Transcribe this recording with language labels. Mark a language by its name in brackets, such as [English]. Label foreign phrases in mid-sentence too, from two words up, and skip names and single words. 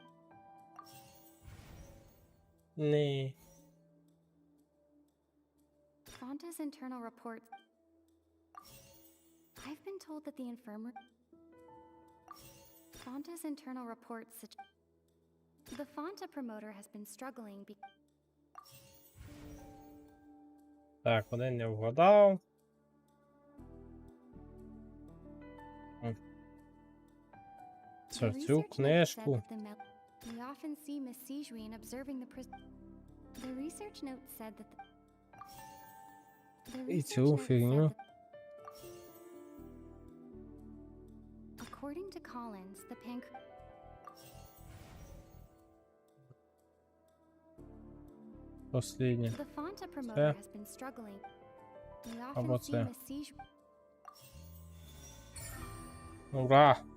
[English] Nee. Fonta's internal reports... I've been told that the infirmary... Fonta's internal reports suggest... The Fonta promoter has been struggling because... [Ukrainian] Так, один не вгадав. Цю книжку. [English] We often see Miss Sijuin observing the prison. The research note said that [Ukrainian] І цю фігню. [English] According to Collins, the [Ukrainian] Посліднє. [English] The Fonta promoter [Ukrainian] Це. [English] has been struggling. We [Ukrainian] Або [English] often see [Ukrainian] це. [English] him as siege. [Ukrainian] Ура!